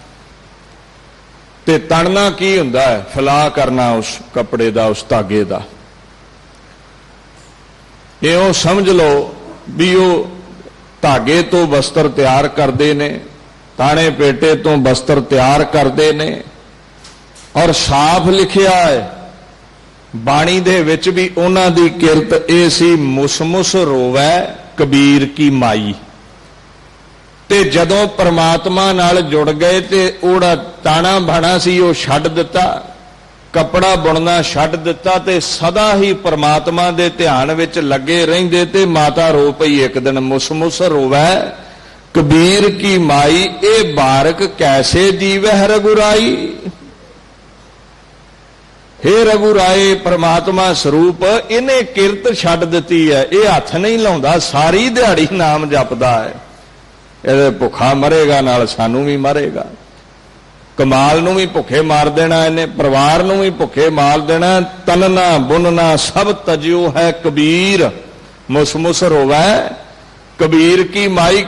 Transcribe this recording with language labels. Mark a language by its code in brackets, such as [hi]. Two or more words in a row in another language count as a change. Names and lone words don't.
[pa] ਤੇ ਤਣਨਾ ਕੀ ਹੁੰਦਾ ਹੈ? ਫੈਲਾ ਕਰਨਾ ਉਸ ਕੱਪੜੇ ਦਾ, ਉਸ ਧਾਗੇ ਦਾ। ਇਹ ਉਹ ਸਮਝ ਲਓ ਵੀ ਉਹ ਧਾਗੇ ਤੋਂ ਵਸਤਰ ਤਿਆਰ ਕਰਦੇ ਨੇ, ਤਾਣੇ ਪੇਟੇ ਤੋਂ ਵਸਤਰ ਤਿਆਰ ਕਰਦੇ ਨੇ। ਔਰ ਸਾਫ਼ ਲਿਖਿਆ ਹੈ ਬਾਣੀ ਦੇ ਵਿਚ ਭੀ ਉਨ੍ਹਾਂ ਦੀ ਕਿਰਤ ਇਹ ਸੀ, ਮੁਸਿ ਮੁਸਿ ਰੋਵੈ ਕਬੀਰ ਕੀ ਮਾਈ। ਤੇ ਜਦੋਂ ਪਰਮਾਤਮਾ ਨਾਲ ਜੁੜ ਗਏ ਤੇ ਓਹਦਾ ਤਾਣਾ ਬਾਣਾ ਸੀ ਉਹ ਛੱਡ ਦਿੱਤਾ, ਕੱਪੜਾ ਬੁਣਨਾ ਛੱਡ ਦਿੱਤਾ ਤੇ ਸਦਾ ਹੀ ਪਰਮਾਤਮਾ ਦੇ ਧਿਆਨ ਵਿਚ ਲੱਗੇ ਰਹਿੰਦੇ। ਤੇ ਮਾਤਾ ਰੋ ਪਈ ਇਕ ਦਿਨ, ਮੁਸਿ ਮੁਸਿ ਰੋਵੈ ਕਬੀਰ ਕੀ ਮਾਈ, ਏ ਬਾਰਿਕ ਕੈਸੇ ਜੀਵਹਿ ਰਘੁਰਾਈ। ਹੇ ਰਘੁਰਾਏ ਪਰਮਾਤਮਾ ਸਰੂਪ ਇਹਨੇ ਕਿਰਤ ਛੱਡ ਦਿੱਤੀ ਹੈ, ਇਹ ਹੱਥ ਨਹੀਂ ਲਾਉਂਦਾ, ਸਾਰੀ ਦਿਹਾੜੀ ਨਾਮ ਜਪਦਾ ਹੈ। ਇਹ ਭੁੱਖਾ ਮਰੇਗਾ ਨਾਲ ਸਾਨੂੰ ਭੀ ਮਾਰੇਗਾ, ਕਮਾਲ ਨੂੰ ਭੀ ਭੁੱਖੇ ਮਾਰ ਦੇਣਾ, ਇਹਨੇ ਪਰਿਵਾਰ ਨੂੰ ਭੀ ਭੁੱਖੇ ਮਾਰ ਦੇਣਾ। ਤਨਨਾ ਬੁਨਨਾ ਸਭੁ ਤਜਿਓ ਹੈ ਕਬੀਰ, ਮੁਸਿ ਮੁਸਿ ਰੋਵੈ ਕਬੀਰ ਕੀ ਮਾਈ।